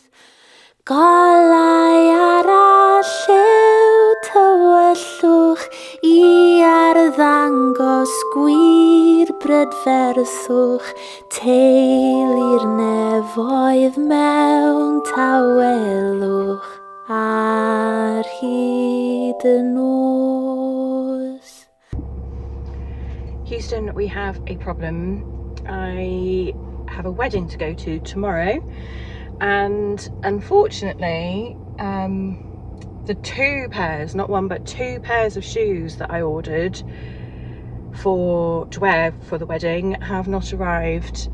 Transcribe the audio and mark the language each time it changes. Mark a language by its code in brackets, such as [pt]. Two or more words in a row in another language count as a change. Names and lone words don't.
[cy] Golau arall lliw tywyllwch I arddangos gwir brydferthwch teulu'r nefoedd mewn tawelwch ar hyd y nos. [en] Houston, we have a problem. I have a wedding to go to tomorrow, and unfortunately the 2 pairs, not one but 2 pairs of shoes that I ordered to wear for the wedding have not arrived.